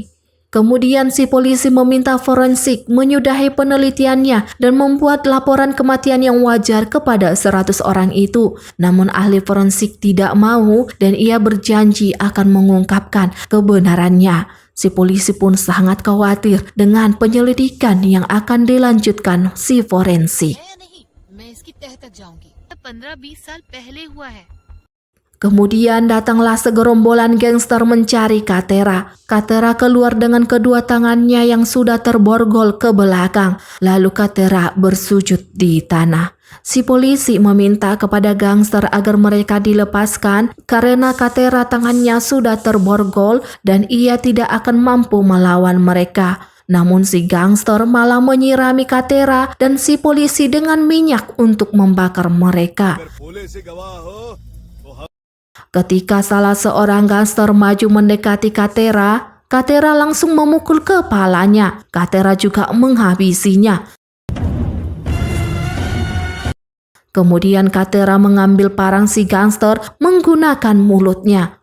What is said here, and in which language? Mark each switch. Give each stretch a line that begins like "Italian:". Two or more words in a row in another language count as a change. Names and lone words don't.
Indonesian: Kemudian si polisi meminta forensik menyudahi penelitiannya dan membuat laporan kematian yang wajar kepada 100 orang itu. Namun ahli forensik tidak mau dan ia berjanji akan mengungkapkan kebenarannya. Si polisi pun sangat khawatir dengan penyelidikan yang akan dilanjutkan si forensik.
Hindi: मैं इसकी तह तक जाऊंगी 15-20 साल पहले हुआ है
Indonesian: Kemudian datanglah segerombolan gangster mencari Katera. Katera keluar dengan kedua tangannya yang sudah terborgol ke belakang. Lalu Katera bersujud di tanah. Si polisi meminta kepada gangster agar mereka dilepaskan karena Katera tangannya sudah terborgol dan ia tidak akan mampu melawan mereka. Namun si gangster malah menyirami Katera dan si polisi dengan minyak untuk membakar mereka.
Hindi: बोले से गवाह हो
Indonesian: Ketika salah seorang gangster maju mendekati Katera, Katera langsung memukul kepalanya. Katera juga menghabisinya. Kemudian Katera mengambil parang si gangster menggunakan mulutnya.